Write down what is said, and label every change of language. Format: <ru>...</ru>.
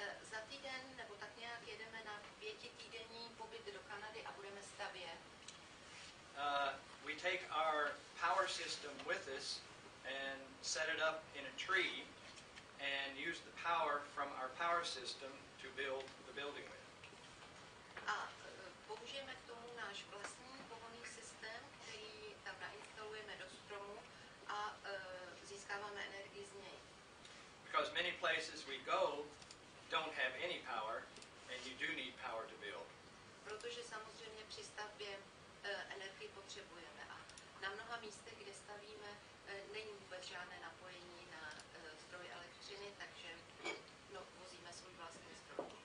<cs>Za týden nebo tak nějak jedeme na 5týdenní pobyt do Kanady a budeme stavět.</cs> <en>We take our power system with us and set it up in a tree and use the power from our power system to build the building with.</en> <cs>A použijeme k tomu náš vlastní pohonný systém, který tam nainstalujeme do stromu a získáváme energii z něj.</cs> <en>Because many places we go don't have any power and you do need power to build.</en> <cs>Protože samozřejmě při stavbě energii potřebujeme a na mnoha místech, kde stavíme, není vůbec žádné napojení na zdroj elektřiny, takže vozíme svůj vlastní zdroj.</cs>